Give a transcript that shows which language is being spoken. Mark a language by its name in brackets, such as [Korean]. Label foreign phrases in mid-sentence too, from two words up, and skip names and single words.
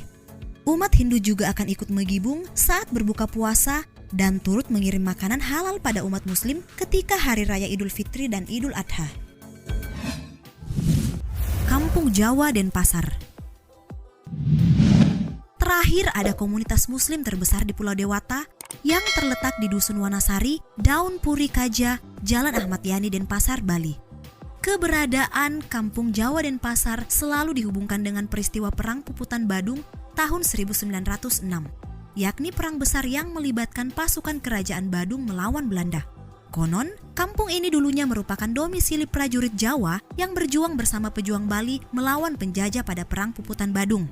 [Indonesian] Umat Hindu juga akan ikut megibung saat berbuka puasa dan turut mengirim makanan halal pada umat Muslim ketika Hari Raya Idul Fitri dan Idul Adha. Kampung Jawa Denpasar. Terakhir ada komunitas Muslim terbesar di Pulau Dewata yang terletak di Dusun Wanasari, Daun Puri Kaja, Jalan Ahmad Yani, Denpasar, Bali. Keberadaan Kampung Jawa Denpasar selalu dihubungkan dengan peristiwa Perang Puputan Badung tahun 1906. Yakni perang besar yang melibatkan pasukan kerajaan Badung melawan Belanda. Konon, kampung ini dulunya merupakan domisili prajurit Jawa yang berjuang bersama pejuang Bali melawan penjajah pada perang Puputan Badung.